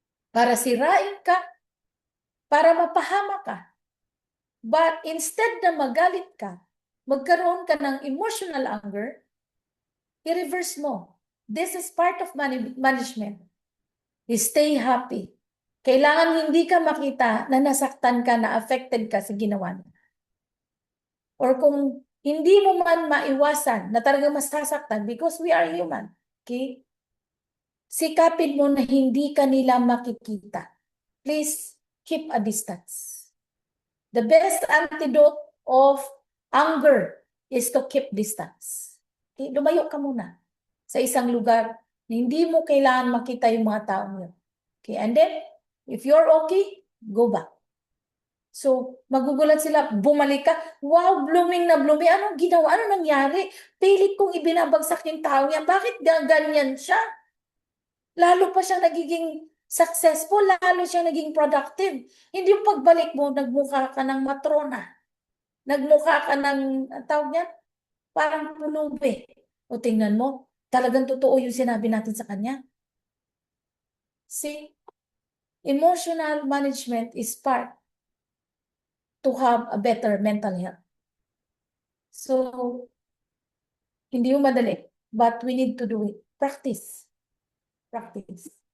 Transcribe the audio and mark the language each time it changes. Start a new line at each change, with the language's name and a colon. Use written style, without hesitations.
Filipino: Para sirain ka. Para mapahama ka.
English: But instead
Filipino: na magalit ka, magkaroon ka ng emotional anger, i-reverse mo.
English: This is part of management. Stay happy.
Filipino: Kailangan hindi ka makita na nasaktan ka, na affected ka sa ginawa niya. Or kung hindi mo man maiwasan na talagang masasaktan
English: because we are human.
Filipino: Okay? Sikapin mo na hindi ka nila makikita.
English: Please keep a distance. The best antidote of anger is to keep distance. Okay?
Filipino: Lumayo ka muna sa isang lugar na hindi mo kailangan makita yung mga taong yun. Okay?
English: And then, if you're okay, go back.
Filipino: So, magugulat sila, bumalik ka, wow, blooming na blooming, anong ginawa, ano nangyari? Pilit kong ibinabagsak yung tao niya, bakit ganyan siya? Lalo pa siyang nagiging successful, lalo siyang naging productive. Hindi yung pagbalik mo, nagmukha ka ng matrona. Nagmukha ka ng, ang tawag niyan, parang pulubi. O tingnan mo, talagang totoo yung sinabi natin sa kanya.
English: See, emotional management is part to have a better mental health. So,
Filipino: hindi yung madali,
English: but we need to do it. Practice. Practice.